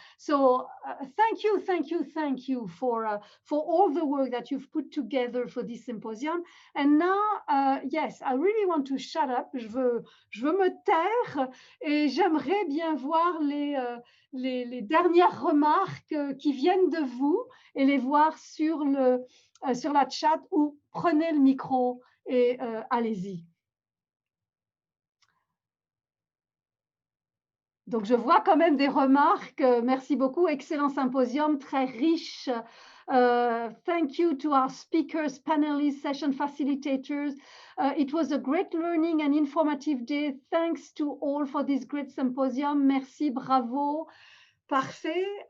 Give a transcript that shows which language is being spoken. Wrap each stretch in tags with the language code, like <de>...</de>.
<en>So thank you for all the work that you've put together for this symposium. And now, yes, I really want to shut up.</en> <fr>Je veux me taire et j'aimerais bien voir les dernières remarques qui viennent de vous et les voir sur la chat, ou prenez le micro et allez-y. Donc, je vois quand même des remarques. Merci beaucoup. Excellent symposium, très riche.</fr> <en>Thank you to our speakers, panelists, session facilitators. It was a great learning and informative day. Thanks to all for this great symposium.</en> <fr>Merci, bravo. Parfait.</fr>